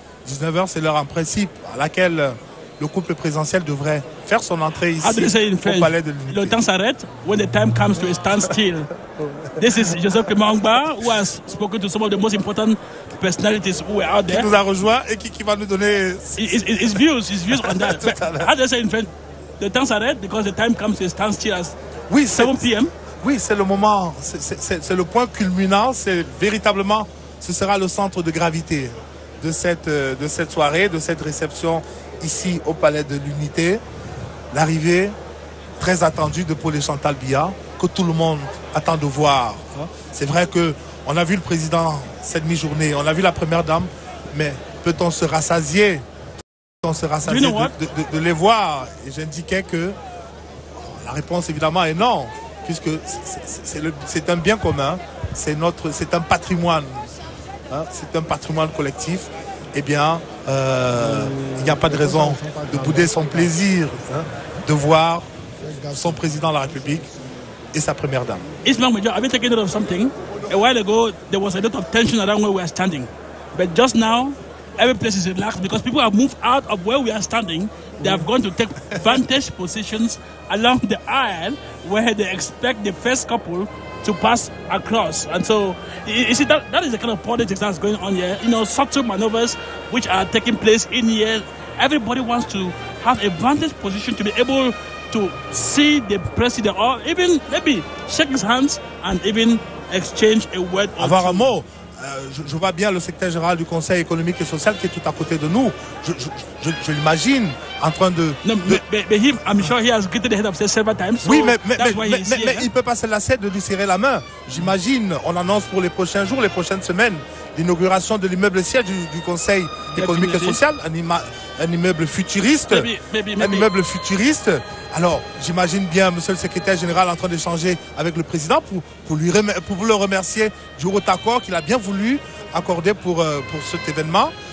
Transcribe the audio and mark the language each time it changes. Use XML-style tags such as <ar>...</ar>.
<fr>19h, c'est l'heure en principe à laquelle le couple présidentiel devrait faire son entrée ici au Palais de l'Unité. Le temps s'arrête</fr> <en>when the time comes to a standstill. This is Joseph Kemangba, who has spoken to some of the most important personalities who are out there.</en> <fr>Qui nous a rejoint et qui va nous donner</fr> <en>his views on that. How do you say in French? The</en> <fr>temps s'arrête</fr> <en>because the time comes to a standstill at 7 p.m.</en> <fr>Oui, c'est le moment, c'est le point culminant, c'est véritablement, ce sera le centre de gravité de cette soirée, de cette réception ici au Palais de l'Unité. L'arrivée très attendue de Paul et Chantal Biya, que tout le monde attend de voir. C'est vrai qu'on a vu le président cette mi-journée, on a vu la première dame, mais peut-on se rassasier, de les voir? Et j'indiquais que la réponse évidemment est non, puisque c'est un bien commun, c'est un patrimoine. C'est un patrimoine collectif. Eh bien, il n'y a pas de raison de bouder son plaisir de voir son président de la République et sa première dame.</fr> <en>Ismac Major, I've been taking note of something. A while ago, there was a lot of tension around where we are standing. But just now, every place is relaxed because people have moved out of where we are standing. They have gone to take vantage positions along the aisle where they expect the first couple to pass across. And so, you see, that is the kind of politics that's going on here. You know, subtle maneuvers which are taking place in here. Everybody wants to have a vantage position to be able to see the president or even maybe shake his hands and even exchange a word or</en> <fr>avoir un mot. Je vois bien le secrétaire général du Conseil économique et social qui est tout à côté de nous. Je l'imagine en train de...</fr> <en>No, but him, I'm sure he has greeted the head of state several times. So</en> <fr>oui, mais il ne peut pas se lasser de lui serrer la main. J'imagine, on annonce pour les prochains jours, les prochaines semaines, l'inauguration de l'immeuble siège du Conseil économique et social, un immeuble futuriste. Un immeuble futuriste. Alors, j'imagine bien monsieur le secrétaire général en train d'échanger avec le président pour vous le remercier du haut accord qu'il a bien voulu accorder pour cet événement.</fr>